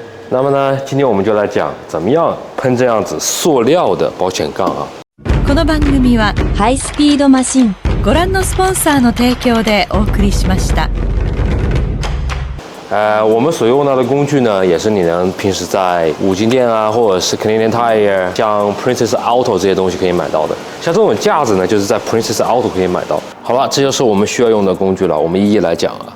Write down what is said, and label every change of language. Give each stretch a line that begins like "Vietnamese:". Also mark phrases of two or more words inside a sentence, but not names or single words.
Chinese: 那么呢，今天我们就来讲怎么样喷这样子塑料的保险杠啊。
Japanese: この番組はハイスピードマシンご覧のスポンサーの提供でお送りしました。
Chinese: 我们所用到的工具呢，也是你能平时在五金店啊，或者是 Canadian Tire、像 Princess Auto 这些东西可以买到的。像这种架子呢，就是在 Princess Auto 可以买到。好了，这就是我们需要用的工具了，我们一一来讲啊。